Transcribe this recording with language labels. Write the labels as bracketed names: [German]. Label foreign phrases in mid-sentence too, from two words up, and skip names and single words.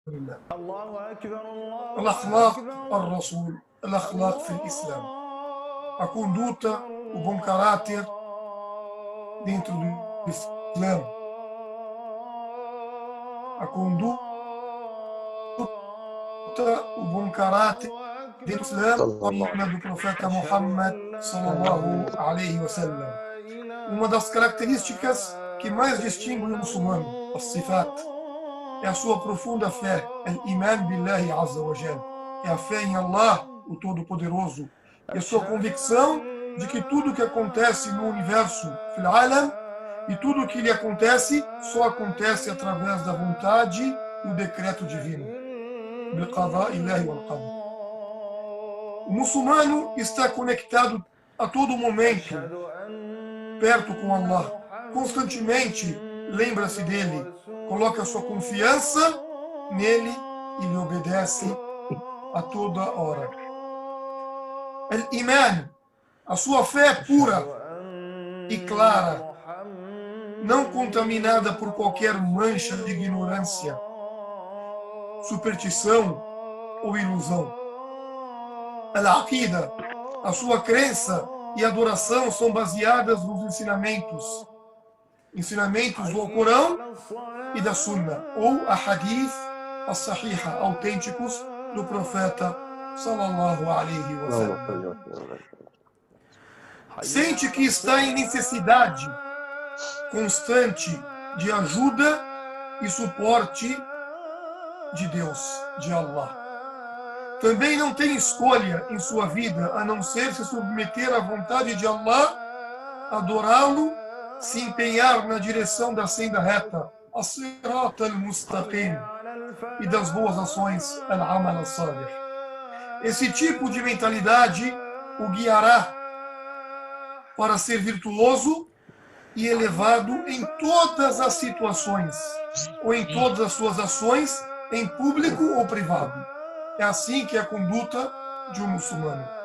[Arabic] لله. الله أكبر الله الأخلاق أكبر الرسول, الأخلاق في Islam, [Portuguese] a conduta, o bom caráter dentro do Islã, a conduta, o bom caráter dentro do Islã, [Arabic] صلى الله عليه [Portuguese] do profeta Muhammad [Arabic] صلى الله عليه وسلم. [Portuguese] Uma das características que mais distingue o muçulmano, as sifat, é a sua profunda fé, [Arabic] الإيمان بالله عز وجل, [Portuguese] é a fé em Allah, o Todo-Poderoso, e a sua convicção de que tudo que acontece no universo, [Arabic] في العالم, [Portuguese] e tudo que lhe acontece só acontece através da vontade e o decreto divino. [Arabic] بالقضاء الإلهي والقدر. [Portuguese] O muçulmano está conectado a todo momento, perto com Allah. Constantemente lembra-se dele, coloca sua confiança nele e lhe obedece a toda hora. Al-Iman, a sua fé é pura e clara, não contaminada por qualquer mancha de ignorância, superstição ou ilusão. Al-Aqida, a sua crença e adoração são baseadas nos ensinamentos do Alcorão e da Sunna, ou a [Arabic] حديث الصحيحة, [Portuguese] autênticos do profeta [Arabic] صلى الله عليه وسلم. [Portuguese] Sente que está em necessidade constante de ajuda e suporte de Deus, de Allah. Também não tem escolha em sua vida a não ser se submeter à vontade de Allah, adorá-lo, se empenhar na direção da senda reta, [Arabic] الصراط المستقيم, [Portuguese] e das boas ações, [Arabic] العمل الصالح. [Portuguese] Esse tipo de mentalidade o guiará para ser virtuoso e elevado em todas as situações, ou em todas as suas ações, em público ou privado. É assim que é a conduta de um muçulmano.